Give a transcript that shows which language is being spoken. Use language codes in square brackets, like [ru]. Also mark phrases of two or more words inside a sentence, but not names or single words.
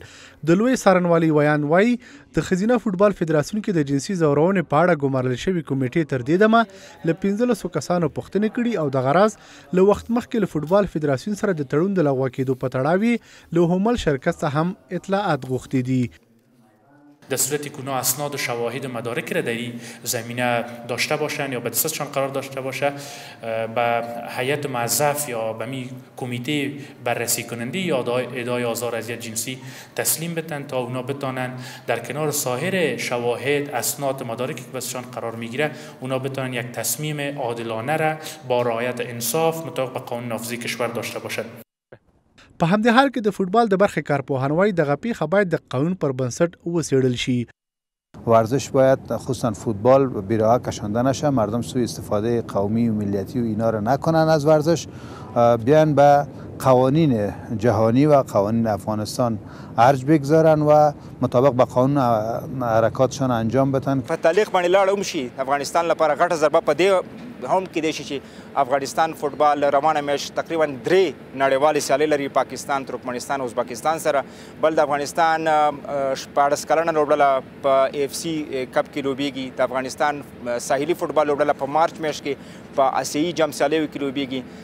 [ps] د لوی څارنوالۍ ویاند وایي د ښځینه فوټبال فدراسیون کې د جنسي ځورونې په اړه ګمارل شوې کمیټې تر دې دمه له 15 کسانو پوښتنې کړي او دغه راز له وخت مخکې له فوټبال فدراسیون سره د تړون د لغوه کېدو په تړاو له همل شرکت څخه هم اطلاعات غوښتي دي. [fa] در صورتی که اونا اسناد و شواهد و مدارک را در این زمینه داشته باشن یا به دسترسشان قرار داشته باشه به هیئت موظف یا به می کمیته بررسی کننده یا ادعای آزار اذیت جنسی تسلیم بدن تا اونا بتونن در کنار سایر شواهد، اسناد، مدارکی که بسشان قرار میگیره اونا بتونن یک تصمیم عادلانه را با رعایت انصاف مطابق به قانون نافذه کشور داشته باشد. [ps] په همدې حال کې د فوټبال د برخې کارپوهان وایي دغه پیښه باید د قانون پر بنسټ وڅېړل شي. [fa] ورزش باید خصوصا فوتبال بی‌راه کشانده نشه، مردم سوء استفاده قومی و ملیتی و اینا رو نکنن از ورزش، بیان به قوانین جهانی و قوانین افغانستان ارج بگذارن و مطابق به قانون حرکاتشان انجام بدن. [ps] په تعلیق باندې لاړ وشي افغانستان لپاره غټه ضربه په دې هم کې دی چې افغانستان فوټبال روانه میاشت تقریبا 3 نړیوالې سیالۍ لري، پاکستان، ترکمنستان، ازبکستان سره. بل د افغانستان 14 کلنه لوبډله په AFC کپ کې لوبیږي، د افغانستان ساحلي فوټبال لوبډله په مارچ میاشت کې په آسیایي جام سیالیو کې لوبیږي.